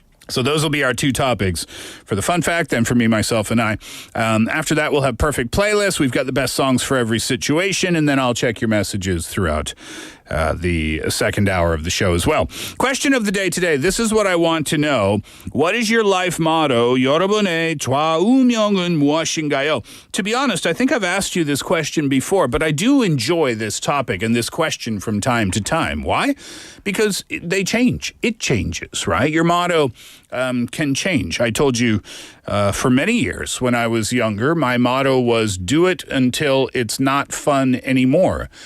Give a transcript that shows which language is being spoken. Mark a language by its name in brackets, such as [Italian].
[English] So those will be our 2 topics for the fun fact and for me, myself, and I. After that, we'll have perfect playlists. We've got the best songs for every situation, and then I'll check your messages throughout the second hour of the show as well. Question of the day today. This is what I want to know. What is your life motto? [Korean] 여러분의 좌우명은 무엇인가요? [English] To be honest, I think I've asked you this question before, but I do enjoy this topic and this question from time to time. Why? Because they change. It changes, right? Your motto can change. I told you for many years when I was younger, my motto was do it until it's not fun anymore.